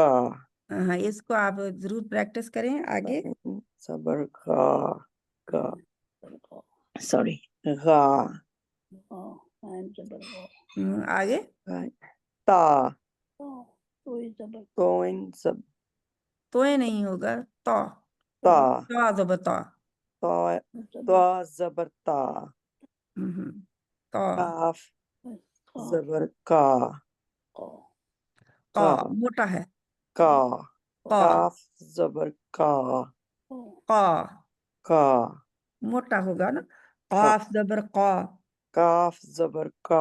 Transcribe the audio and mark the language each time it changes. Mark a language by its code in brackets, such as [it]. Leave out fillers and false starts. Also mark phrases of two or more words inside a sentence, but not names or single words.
[ur] ہاں، اس کو آپ ضرور پریکٹس کریں آگے. غین زبر غا غا سوری غا آگے تا زبر کوئن سب تو یہ نہیں ہوگا. تو تا تا زبر تا. تا زبر تا تا. کاف زبر کا کا کا موٹا ہے. کا کا کاف زبر کا کا کا موٹا ہوگا نا. کا قاف زبر قا. کاف زبر کا